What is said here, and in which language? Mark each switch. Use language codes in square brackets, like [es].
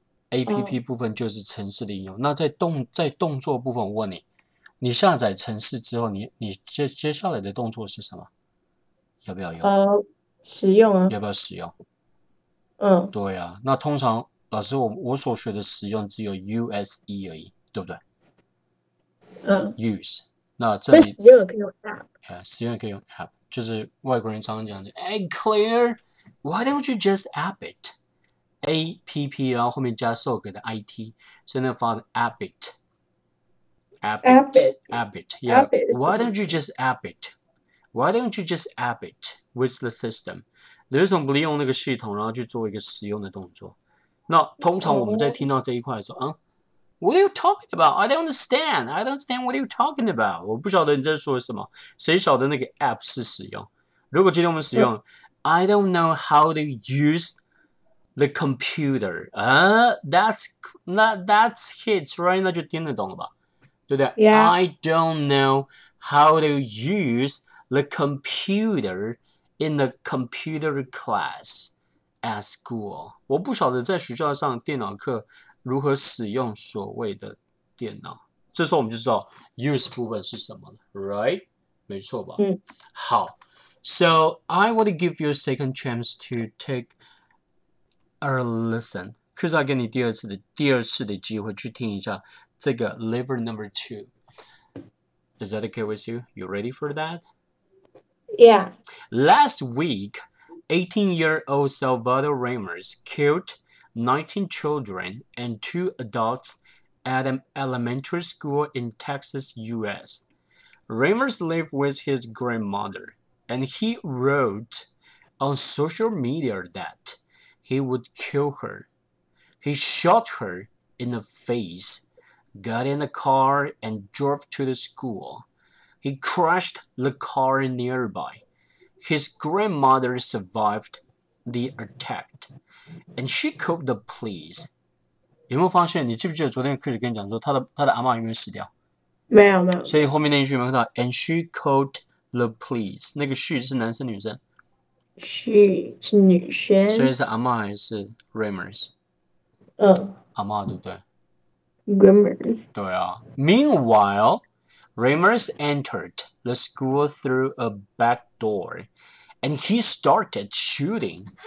[zh] ，APP 部分就是程式的应用。那在动作部分，我问你，你下载程式之后，你接下来的动作是什么？要不要用？使用啊。要不要使用？嗯对啊，那通常老师我所学的使用只有 USE 而已，对不对嗯，？Use， 那这所以里使用也可以用 app。使用也可以用 [en] app， [zh] 就是外国人常常讲的， [en] 哎 Claire，why don't you just app it？APP， [zh] 然后后面加受给的 [en] IT， [zh] 所以那发的 [en] app it，app it，app it，yeah，why don't you just app it？Why don't you just app it with the system？ [zh] 你为什么不利用那个系统，然后去做一个使用的动作？那通常我们在听到这一块的时候， [en] What are you talking about? I don't understand. I don't understand what you're talking about. [zh] 我不晓得你在说什么。谁晓得那个 app 是使用？如果今天我们使用， [en] I don't know how to use the computer. That's kids, right? [zh] 那就听得懂了吧？对不对 [en] Yeah. I don't know how to use the computer in the computer class at school. [zh] 我不晓得在学校上电脑课如何使用所谓的电脑。这时候我们就知道 use 部分是什么了 ，right？没错吧？好 [en] ，So I want to give you a second chance to take a listen. [zh] 可是要给你第二次的机会去听一下这个 lever number 2. [en] Is that okay with you? You ready for that? Yeah. Last week, 18-year-old Salvador Ramos killed 19 children and 2 adults at an elementary school in Texas, U.S. Ramos lived with his grandmother, and he wrote on social media that he would kill her. He shot her in the face, got in a car, and drove to the school. He crashed the car nearby. His grandmother survived the attack, and she called the police. [zh] 有没有发现？你记不记得昨天 Chris 跟你讲说，他的阿嬷有没有死掉？没有没有。所以后面那一句有没有看到 ？And she called the police。那个 she 是男生女生 she 是女生。所以是阿嬷还是 Ramos？阿嬷对不对 Ramos。对啊。 [en] Meanwhile, Ramos entered the school through a back door, and he started shooting.